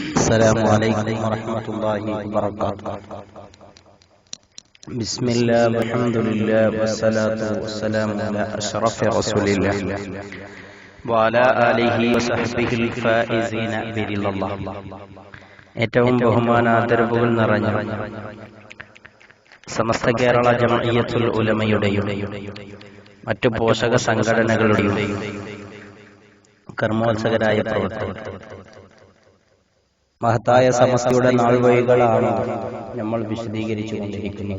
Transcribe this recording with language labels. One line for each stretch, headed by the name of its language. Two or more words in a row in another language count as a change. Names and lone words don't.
Arabic: السلام عليكم ورحمة الله وبركاته. بسم الله والحمد لله والصلاة والسلام على أشرف رسول الله وعلى آله وصحبه الفائزين برضا الله.
Malayalam: ഏറ്റവും ബഹുമാനാദരവുകൾ നിറഞ്ഞ സമസ്ത കേരള ജമഇയ്യത്തുൽ ഉലമയുടെയും മറ്റു പോഷക സംഘടനകളുടെയും കർമ്മോത്സകരായ പ്രവർത്തകർ, മഹത്തായ സമസ്തയുടെ നാൾവഴികളാണ് നമ്മൾ വിശദീകരിച്ചു കൊണ്ടിരിക്കുന്നത്.